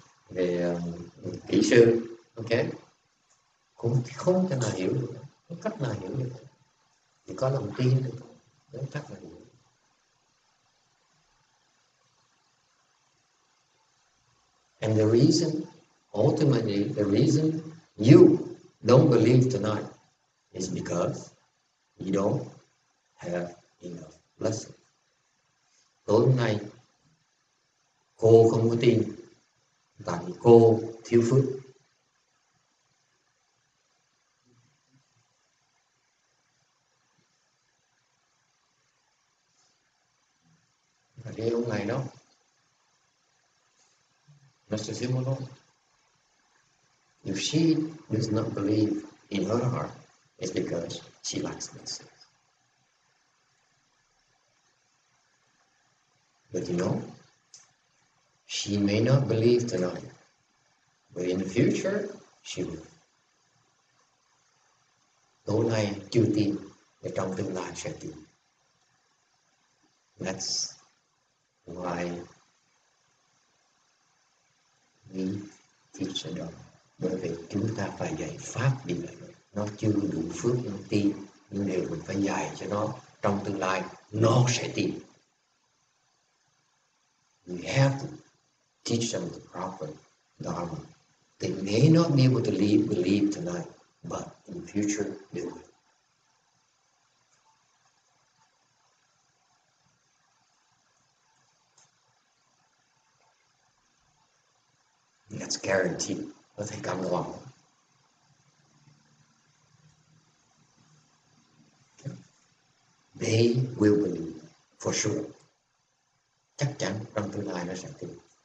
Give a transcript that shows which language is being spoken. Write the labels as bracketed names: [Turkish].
[Vietnamese] về kỹ sư, ok, cũng không thể nào hiểu được, không cách nào hiểu được, chỉ có lòng tin được thôi, không chắc là hiểu. [English] And the reason, ultimately, the reason you don't believe tonight is because you don't have enough blessing. [Vietnamese] Tối hôm nay cô không có tin tại vì cô thiếu phước. Và cái ông này đó, Mr. [English] Simolo, if she does not believe in her heart, it's because she lacks blessing. But you know, she may not believe tonight, but in the future, she will. [Vietnamese] Tối nay chưa tin, và trong tương lai sẽ tin. [English] That's why we teach the Dharma. [Vietnamese] Bởi vì chúng ta phải dạy pháp đi lại. Nó chưa đủ phước nó tin, nhưng điều mình phải dạy cho nó trong tương lai nó sẽ tin. [English] We have to teach them the proper Dharma. They may not be able to believe tonight, but in the future they will. That's guaranteed. [Vietnamese] Có thể cam đoan. [English] They will believe for sure. [Vietnamese] Chắc chắn trong tương lai nó sẽ tin.